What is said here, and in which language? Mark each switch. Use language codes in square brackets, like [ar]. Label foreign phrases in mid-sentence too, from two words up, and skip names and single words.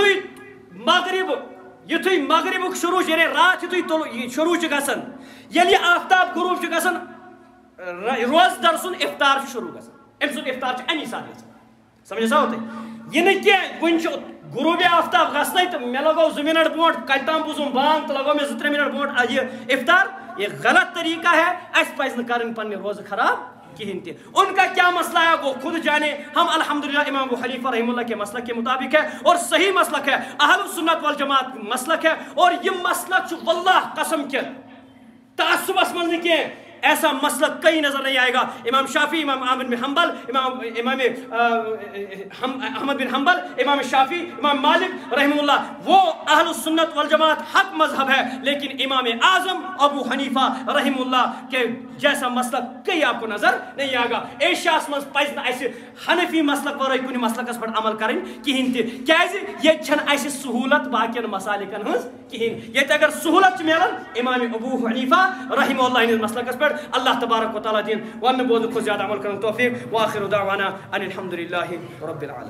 [ks] یُتھُے مغربُک شروع چھُ یعنی راتھ یُتھُے شروع چھُ گژھان ییٚلہِ یہِ آفتاب غروٗب چھُ گژھان روزدر سُنٛد افطار چھُ شروع گژھان أمۍ سُنٛد افطار چھُ امی ساتہٕ گژھان سمجھا تۄہہِ یہِ نہٕ کینٛہہ وٕنہِ چھُ غروٗبِ آفتاب گژھنَے تہٕ مےٚ لگوو 2 مِنٹ برونٛٹھ کتہِ تام بوٗزُم بانگ تہٕ لگوو مےٚ 2-3 مِنٹ برونٛٹھ یہِ افطار [ur] یہ غلط طریقہ ہے [ks] اَسہِ پَزِ نہٕ کَرٕنۍ پننہِ روزٕ خراب کہیٖنۍ تہِ [ur] ان کا کیا مسئلہ ہے وہ خود جانے ہم الحمدللہ امام ابو حنیفہ رحمہ اللہ کے مسلک کے مطابق ہے اور صحیح مسلک ہے اہل السنت والجماعت مسلک ہے اور یہ مسلک [ks] چھُ واللہ قسم کے تعصبس منٛز نہٕ کینٛہہ [ur] ایسا مسلک کہیں نظر نہیں آئے گا امام شافعی امام احمد بن حنبل امام احمد بن حنبل امام شافعی امام مالک رحمہ اللہ وہ اہل السنت والجماعت حق مذہب ہے لیکن امام اعظم ابو حنیفہ رحمہ اللہ کے جیسا مسلک کہیں آپ کو نظر نہیں آئے گا [ks] ایشیاس منٛز پزِ نہٕ اَسہِ حنفی مسلک ورٲے کُنہِ مسلکس پٮ۪ٹھ عمل کَرٕنۍ کِہیٖنۍ تہِ کیازِ ییٚتہِ چھنہٕ اَسہِ سہوٗلت باقین مسالکن ہٕنٛز کِہیٖنۍ ییٚتہِ اگر سہوٗلت چھِ میلان امام ابو حنیفہ رحمہ اللہ ہٕنٛدِس مسلکس پٮ۪ٹھ اللہ تبارک و تعالیٰ دین ون [ur] بولنے کو زیادہ عمل کرنے [ks] توفیق [ar] وآخر دعوانا ان الحمد للہ رب العالمین.